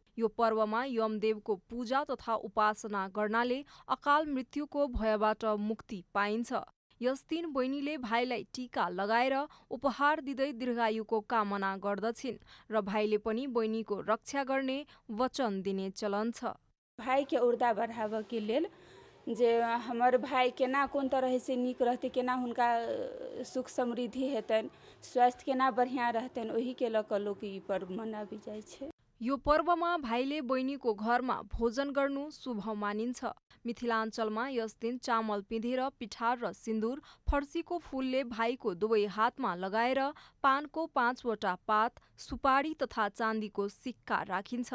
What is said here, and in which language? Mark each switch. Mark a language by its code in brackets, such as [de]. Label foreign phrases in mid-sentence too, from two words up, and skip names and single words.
[ne] यो पर्वमा यमदेवको पूजा तथा उपासना गर्नाले अकाल मृत्युको भयबाट मुक्ति पाइन्छ। यस दिन बहिनीले भाइलाई टीका लगाएर उपहार दिँदै दीर्घायुको कामना गर्दछिन् र भाइले पनि बहिनीको रक्षा गर्ने वचन दिने चलन छ। [mai] भाई के ऊर्जा बढ़ाबऽ के लेल जे हमर भाई केना कोन तरह से नीक रहते, केना हुनका सुख समृद्धि हेतन, स्वास्थ्य केना बढ़िया रहतन, ओही के लऽ कऽ लोक ई पर्व मनाबी जाइ छै। [ne] यो पर्वमा भाइले बहिनीको घरमा भोजन गर्नु शुभ मानिन्छ। मिथिलाञ्चलमा यस दिन चामल पिँधेर पिठार र सिन्दुर, फर्सीको फूलले भाइको दुवै हातमा लगाएर पानको 5 वटा पात, सुपारी तथा चाँदीको सिक्का राखिन्छ।